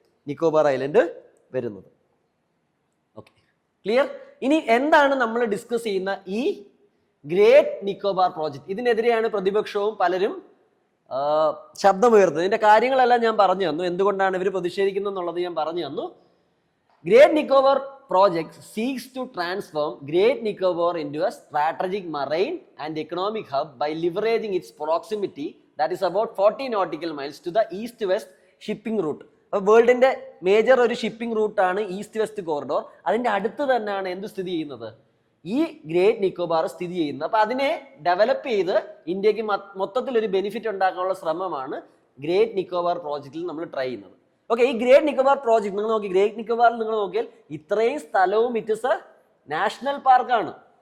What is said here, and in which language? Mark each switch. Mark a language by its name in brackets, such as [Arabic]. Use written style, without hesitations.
[Malayalam] Nicobar island വരുന്നത്. Okay, clear? ഇനി എന്താണ് നമ്മൾ ഡിസ്കസ് ചെയ്യുന്ന ഈ ഗ്രേറ്റ് നിക്കോബാർ പ്രോജക്റ്റ്? ഇതിനെതിരെയാണ് പ്രതിപക്ഷവും പലരും ശബ്ദമുയർത്തുന്നത്. ഇതിന്റെ കാര്യങ്ങളെല്ലാം ഞാൻ പറഞ്ഞു തന്നു, എന്തുകൊണ്ടാണ് ഇവർ പ്രതിഷേധിക്കുന്നത് എന്നുള്ളത് ഞാൻ പറഞ്ഞു തന്നു. [English] Great Nicobar project seeks to transform Great Nicobar into a strategic marine and economic hub by leveraging its proximity, that is about 40 nautical miles, to the east-west shipping route. [Malayalam] അപ്പോൾ വേൾഡിന്റെ മേജർ ഒരു ഷിപ്പിംഗ് റൂട്ടാണ് east west corridor. അതിന്റെ അടുത്ത് തന്നെയാണ് എന്ത് സ്ഥിതി ചെയ്യുന്നത്? ഈ ഗ്രേറ്റ് നിക്കോബാർ സ്ഥിതി ചെയ്യുന്നത്. അപ്പൊ അതിനെ ഡെവലപ്പ് ചെയ്ത് ഇന്ത്യക്ക് മൊത്തത്തിൽ ഒരു ബെനിഫിറ്റ് ഉണ്ടാക്കാനുള്ള ശ്രമമാണ് ഗ്രേറ്റ് നിക്കോബാർ പ്രോജക്റ്റിൽ നമ്മൾ ട്രൈ ചെയ്യുന്നത്. ഓക്കെ, ഈ ഗ്രേറ്റ് നിക്കോബാർ പ്രോജക്ട് നിങ്ങൾ നോക്കി, ഗ്രേറ്റ് നിക്കോബാറിൽ നിങ്ങൾ നോക്കിയാൽ ഇത്രയും സ്ഥലവും [English] it is a [Malayalam] നാഷണൽ പാർക്കാണ്.